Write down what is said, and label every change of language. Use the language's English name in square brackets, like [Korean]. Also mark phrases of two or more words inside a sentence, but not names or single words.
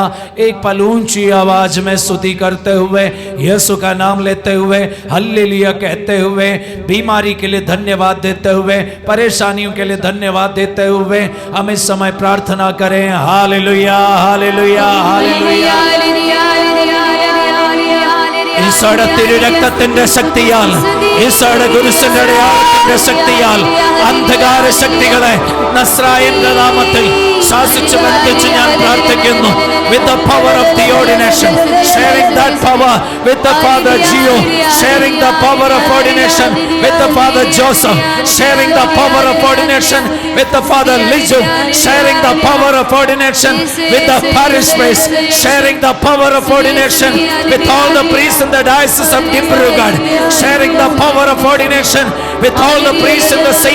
[Hindi] एक पल ऊंची आवाज में स्तुति करते हुए, यीशु का नाम लेते हुए, हल्लेलुया कहते हुए, बीमारी के लिए धन्यवाद देते हुए, परेशानियों के लिए धन्यवाद देते हुए हम इस समय प्रार्थना करें। हालेलुया, हालेलुया, हालेलुया। [Malayalam] ഈശോയുടെ തിരുരക്തത്തിന്റെ ശക്തിയാൽ, ഈശോയുടെ കുരിശിന്റെ അടയാളത്തിന്റെ ശക്തിയാൽ അന്ധകാര ശക്തികളെ നസ്രായന്റെ നാമത്തിൽ ശാസിച്ചു ബന്ധിച്ച് ഞാൻ പ്രാർത്ഥിക്കുന്നു. [English] With the power of the ordination, sharing that power with the Father Gio, sharing the power of ordination with the Father Joseph, sharing the power of ordination with the Father Lizu, sharing the power of ordination with the parish priest, sharing the power of ordination with all the priests in the diocese of Dibrugarh, sharing the power of ordination with all the priests in the St.